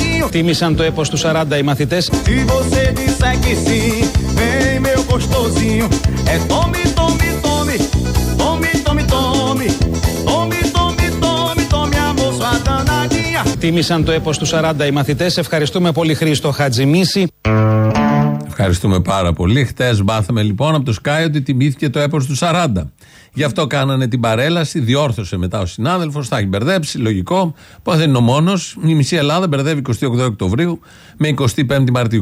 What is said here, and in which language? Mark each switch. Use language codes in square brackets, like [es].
[el] Τίμησαν το έπος του 40 οι μαθητές. [pt] Se você disser que sim, vem meu gostosinho. É tome, tome, tome, tome, tome, tome, tome, tome, tome, tome, amor, sua danadinha. [el] Τίμησαν το έπος του 40 οι μαθητές. Ευχαριστούμε πολύ Χρήστο Χατζημίση. Ευχαριστούμε πάρα πολύ. Χτες μάθαμε λοιπόν από το Sky ότι τιμήθηκε το έπος του 40. Γι' αυτό κάνανε την παρέλαση, διόρθωσε μετά ο συνάδελφος, θα έχει μπερδέψει, λογικό. Πώς δεν είναι ο μόνος, η μισή Ελλάδα μπερδεύει 28 Οκτωβρίου με 25 Μαρτίου.